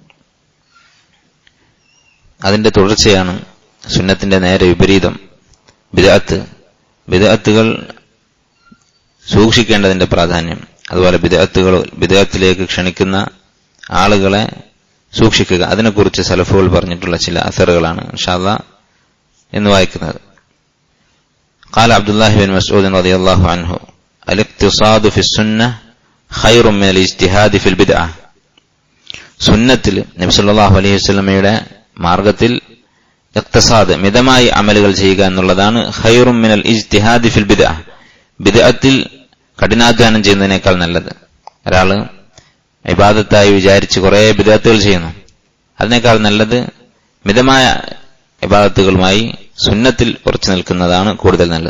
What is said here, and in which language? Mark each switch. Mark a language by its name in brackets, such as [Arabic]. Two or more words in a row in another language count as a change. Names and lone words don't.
[Malayalam] അതിന്റെ തുടർച്ചയാണ് സുന്നത്തിന്റെ നേരെ വിപരീതം ബിദ്അത്തുകൾ സൂക്ഷിക്കേണ്ടതിന്റെ പ്രാധാന്യം, അതുപോലെ ബിദ്അത്തിലേക്ക് ക്ഷണിക്കുന്ന ആളുകളെ സൂക്ഷിക്കുക. അതിനെക്കുറിച്ച് സലഫുകൾ പറഞ്ഞിട്ടുള്ള ചില അസറുകളാണ് [Arabic] إن شاء الله [Malayalam] ഇന്ന് വായിക്കുന്നത്. [Arabic] قال عبد الله بن مسعود رضي الله عنه الاقتصاد في السنة خير من الاجتهاد في البدعة. [Malayalam] സുന്നത്തിൽ നബി [Arabic] صلى الله عليه وسلم [Malayalam] മാർഗത്തിൽ ഇഖ്തിസാദ്, മിതമായി അമലുകൾ ചെയ്യുക എന്നുള്ളതാണ് [Arabic] خير من الاجتهاد في البدعة. [Malayalam] ബിദ്അത്തിൽ കഠിനാധ്വാനം ചെയ്യുന്നതിനേക്കാൾ നല്ലത്. ഒരാള് ഇബാദത്തായി വിചാരിച്ച് കുറെ ബിദ്അത്തുകൾ ചെയ്യുന്നു, അതിനേക്കാൾ നല്ലത് മിതമായ ഇബാദത്തുകളുമായി സുന്നത്തിൽ ഉറച്ചു നിൽക്കുന്നതാണ് കൂടുതൽ നല്ലത്.